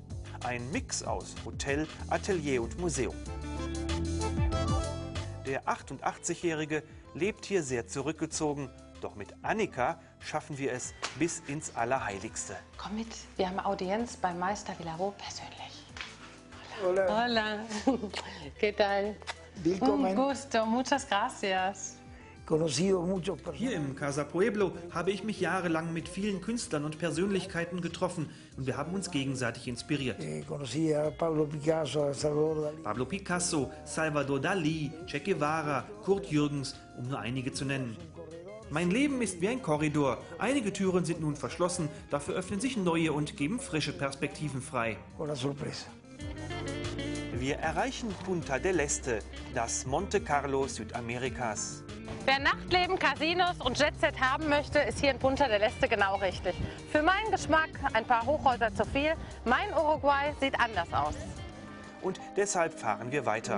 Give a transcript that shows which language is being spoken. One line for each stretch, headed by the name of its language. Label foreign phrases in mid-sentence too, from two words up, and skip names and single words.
German: Ein Mix aus Hotel, Atelier und Museum. Der 88-Jährige lebt hier sehr zurückgezogen, doch mit Annika schaffen wir es bis ins Allerheiligste. Komm mit, wir haben Audienz beim Meister Vilaró persönlich.
Spanish: Hola. Hola, ¿qué tal?
German: Willkommen.
Spanish: Un gusto, muchas gracias. Conocido muchos personas.
German: Hier im Casa Pueblo habe ich mich jahrelang mit vielen Künstlern und Persönlichkeiten getroffen und wir haben uns gegenseitig inspiriert.
Spanish: Conocí a Pablo Picasso, a Salvador Dalí. Pablo Picasso, Salvador Dalí, Che Guevara,
German: Kurt Jürgens, um nur einige zu nennen. Mein Leben ist wie ein Korridor. Einige Türen sind nun verschlossen, dafür öffnen sich neue und geben frische Perspektiven frei.
Spanish: Una sorpresa.
German: Wir erreichen Punta del Este, das Monte Carlo Südamerikas. Wer Nachtleben, Casinos und Jetset haben möchte, ist hier in Punta del Este genau richtig. Für meinen Geschmack ein paar Hochhäuser zu viel. Mein Uruguay sieht anders aus. Und deshalb fahren wir weiter.